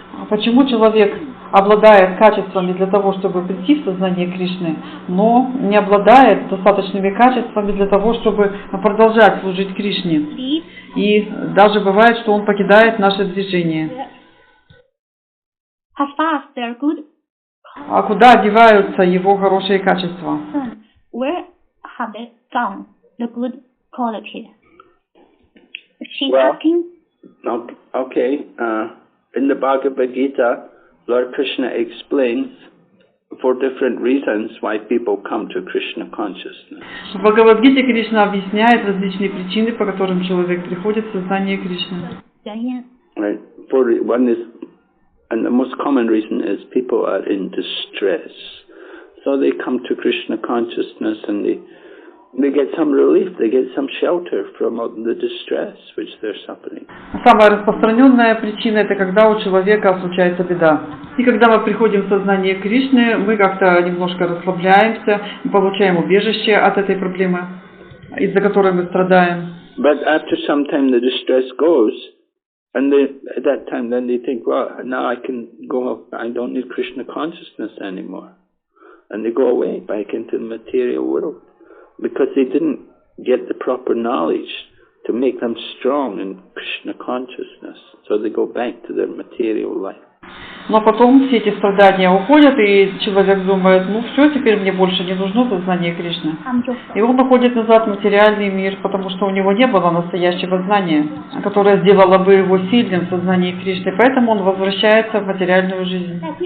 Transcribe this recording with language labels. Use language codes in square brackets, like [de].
[ru] Почему человек обладает качествами для того, чтобы прийти в сознание Кришны, но не обладает достаточными качествами для того, чтобы продолжать служить Кришне? И даже бывает, что он покидает наше движение. [en] As far as they're good, [ru] А куда деваются его хорошие качества? [en] where have they gone the good quality? She's Well, asking. Okay. In the Bhagavad Gita, Lord Krishna explains 4 different reasons why people come to Krishna consciousness. [ru] В Бхагавад-гите Кришна объясняет различные причины, по которым человек приходит в сознание Кришны. [en] Right. One is, and the most common reason is people are in distress. So they come to Krishna consciousness and they get some relief, they get some shelter from the distress which they're suffering. [ru] Самая распространенная причина — это когда у человека случается беда. И когда мы приходим в сознание Кришны, мы как-то немножко расслабляемся, получаем убежище от этой проблемы, из-за которой мы страдаем. [en] But after some time the distress goes, and at that time then they think, well, now I can go, I don't need Krishna consciousness anymore. And they go away back into the material world. Because they didn't get the proper knowledge to make them strong in Krishna consciousness. So they go back to their material life. [ru] Но потом все эти страдания уходят, и человек думает, ну все, теперь мне больше не нужно сознание Кришны. И он уходит назад в материальный мир, потому что у него не было настоящего знания, которое сделало бы его сильным в сознании Кришны. Поэтому он возвращается в материальную жизнь.